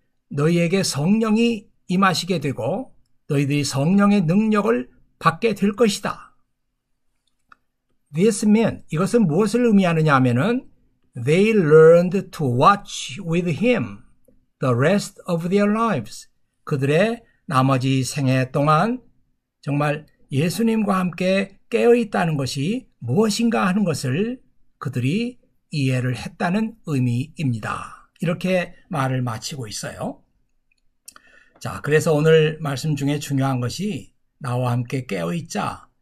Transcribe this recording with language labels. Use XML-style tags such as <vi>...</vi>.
<ko>너희에게 성령이 임하시게 되고 너희들이 성령의 능력을 받게 될 것이다.</ko> <en>This meant,</en> <ko>이것은 무엇을 의미하느냐 하면은</ko> <en>They learned to watch with him the rest of their lives.</en> <ko>그들의 나머지 생애 동안 정말 예수님과 함께 깨어있다는 것이 무엇인가 하는 것을 그들이 이해를 했다는 의미입니다. 이렇게 말을 마치고 있어요. 자, 그래서 오늘 말씀 중에 중요한 것이 나와 함께 깨어있자.</ko>